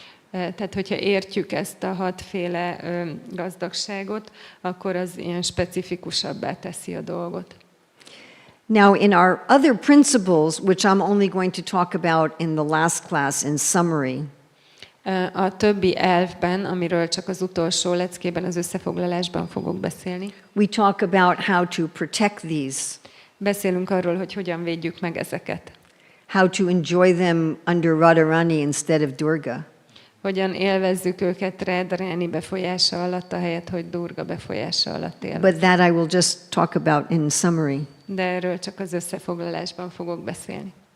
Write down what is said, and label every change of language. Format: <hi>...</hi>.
<hu>Tehát, hogyha értjük ezt a hatféle gazdagságot, akkor az ilyen specifikusabbá teszi a dolgot.</hu> <en>Now, in our other principles, which I'm only going to talk about in the last class in summary,</en> <hu>A többi elvben, amiről csak az utolsó leckében, az összefoglalásban fogok beszélni,</hu> <en>we talk about how to protect these,</en> <hu>beszélünk arról, hogy hogyan védjük meg ezeket.</hu> <en>how to enjoy them under Radharani instead of Durga.</en> <hu>Hogyan élvezzük őket Radharani befolyása alatt, ahelyett, hogy Durga befolyása alatt élvezzük.</hu> <en>But that I will just talk about in summary.</en> <hu>De erről csak az összefoglalásban fogok beszélni.</hu>